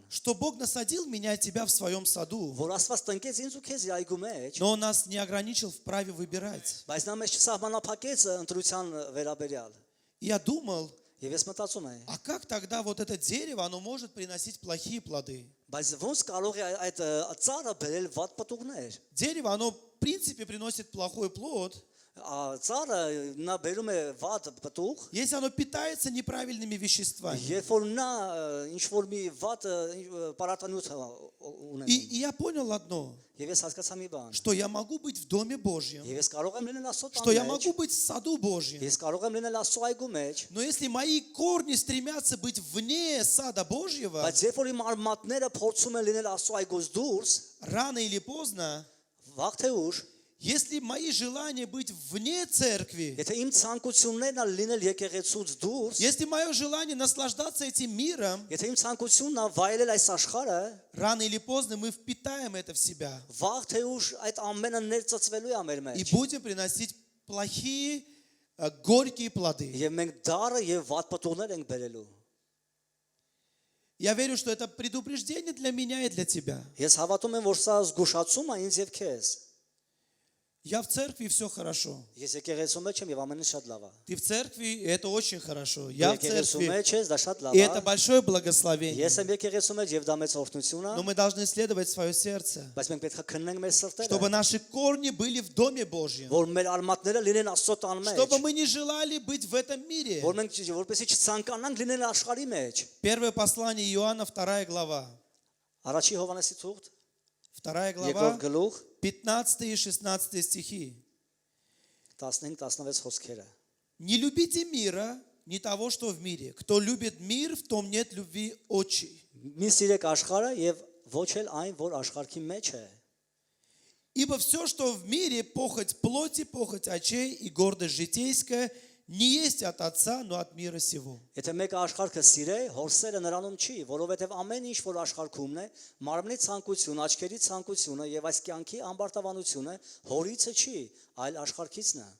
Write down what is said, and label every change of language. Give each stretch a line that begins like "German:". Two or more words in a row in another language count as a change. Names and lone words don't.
Russian: что Бог насадил меня и тебя в своем саду,
Armenian: որ Աստված տնկեց ինձ ու քեզ իր այգու մեջ,
Russian: но Он нас не ограничил в праве выбирать.
Armenian: բայց նա մեզ չսահմանափակեց ընտրության վերաբերյալ։
Russian: И я думал,
Armenian: Եվ ես մտածում եմ,
Russian: а как тогда вот это дерево, оно может приносить плохие плоды?
Armenian: բայց ոնց կարող է այդ ծառը բերել վատ պտուղներ։
Russian: Дерево, оно в принципе приносит плохой плод,
Armenian: Ծառը նա բերում է վատ պտուղ,
Russian: если оно питается неправильными веществами.
Armenian: երբ որ նա ինչ որ մի վատ պարարտանյութ ունենում։
Russian: И я понял одно,
Armenian: Եվ ես հասկացա մի բան,
Russian: что я могу быть в Доме Божьем,
Armenian: եւ ես կարող եմ լինել Աստծո
Russian: что я
Armenian: տան մեջ,
Russian: могу быть в саду Божьем.
Armenian: ես կարող եմ լինել Աստծո այգու մեջ,
Russian: Но если мои корни стремятся быть вне сада Божьего,
Armenian: բայց երբ որ իմ արմատները փորձում են լինել Աստծո այգուց դուրս,
Russian: рано или поздно,
Armenian: վաղ թե ուշ,
Russian: если мои желания быть вне церкви,
Armenian: եթե իմ ցանկություններն ա լինել եկեղեցուց դուրս,
Russian: если мое желание наслаждаться этим миром,
Armenian: եթե իմ ցանկությունն ա վայելել այս աշխարհը,
Russian: рано или поздно мы впитаем это в себя
Armenian: վաղ թե ուշ այդ ամենը ներծծվելու է մեր
Russian: и
Armenian: մեջ։
Russian: будем приносить плохие, горькие плоды.
Armenian: Եվ մենք դառը եւ վատ պտուղներ ենք բերելու։
Russian: Я верю, что это предупреждение для меня и для тебя.
Armenian: Ես հավատում եմ, որ սա զգուշացում է ինձ եւ քեզ։
Russian: Я в церкви, и все хорошо.
Armenian: Ես եկեղեցու մեջ եմ եւ ամենը շատ լավ է։
Russian: Ты в церкви, и это очень хорошо. Я в
Armenian: Եկեղեցու
Russian: церкви,
Armenian: մեջ ես, դա շատ լավ
Russian: и
Armenian: է։
Russian: это большое благословение.
Armenian: Ես եմ եկեղեցու մեջ եւ դա մեծ օրհնություն է,
Russian: Но мы должны исследовать свое сердце,
Armenian: բայց մենք պետք է քննենք մեր
Russian: чтобы
Armenian: սրտերը,
Russian: наши корни были в Доме Божьем,
Armenian: որ մեր արմատները լինեն Աստծո տան մեջ,
Russian: чтобы мы не желали быть в этом мире.
Armenian: որ մենք որպեսզի չցանկանանք լինել աշխարհի մեջ։
Russian: Первое послание Иоанна, 2 глава.
Armenian: Առաջի Հովանեսի թուղթ,
Russian: 2 глава,
Armenian: երկրորդ գլուխ,
Russian: 15 и 16 стихи.
Armenian: 15-16 խոսքերը։
Russian: Не любите мира, не того, что в мире. Кто любит мир, в том нет любви отчей.
Armenian: Մի սիրեք աշխարհը եւ ոչ էլ այն, որ աշխարհի մեջ է։
Russian: Ибо все, что в мире, похоть плоти, похоть очей и гордость житейская, не есть от Отца, но от мира сего.
Armenian: Եթե մեկը աշխարհը սիրե, հորսերը նրանում չի, որովհետև ամեն ինչ, որ աշխարհում է, մարմնի ցանկություն, աչքերի ցանկությունը եւ այս կյանքի ամբարտավանությունը հորիցը չի, այլ աշխարհիցն է։